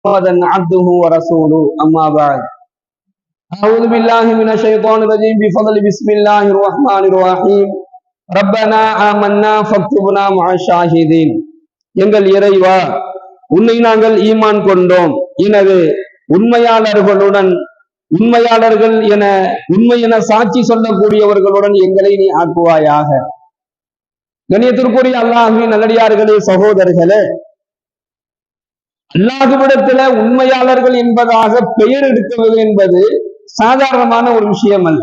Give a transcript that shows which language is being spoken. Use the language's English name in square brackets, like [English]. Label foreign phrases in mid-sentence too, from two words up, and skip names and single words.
[Arabic] محمدا عبده ورسوله أما بعد أعوذ بالله من الشيطان الرجيم بفضل بسم الله الرحمن الرحيم ربنا آمنا فاكتبنا مع الشاهدين [Tamil] எங்கள் இறைவா, உன்னை நாங்கள் ஈமான் கொண்டோம், எனவே உண்மையாளர்கள் என உண்மை என சாட்சி சொல்லக்கூடியவர்களுடன் எங்களை நீ ஆக்குவாயாக. கண்ணியத்திற்குரிய அல்லாஹ்வின் நல்லடியார்களே, சகோதரர்களே, அல்லாஹ்விடத்துல உண்மையாளர்கள் என்பதாக பெயர் எடுக்கிறது என்பது சாதாரணமான ஒரு விஷயம் அல்ல.